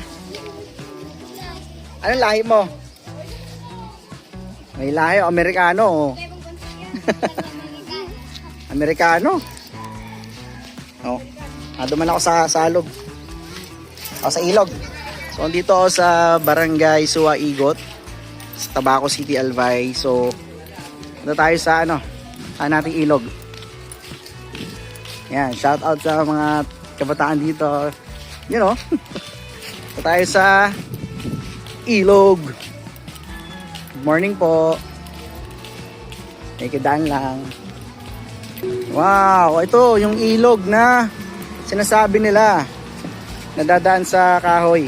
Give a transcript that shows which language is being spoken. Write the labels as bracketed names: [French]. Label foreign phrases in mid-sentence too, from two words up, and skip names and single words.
[Filipino] Anong lahi mo? May lahi, Amerikano, oh. Amerikano. Oh. [Bikol] Duman ako sa salog. [Filipino] O sa ilog. So dito ako sa Barangay Suwa Igot, sa Tabaco City, Albay. So dito tayo sa nating ilog. Yan, shout out sa mga kabataan dito. [English] You know. [Filipino] Dito tayo sa ilog. [English] Good morning [Filipino] po. May kadaan lang. Wow, ito yung ilog na sinasabi nila nadadaan sa kahoy.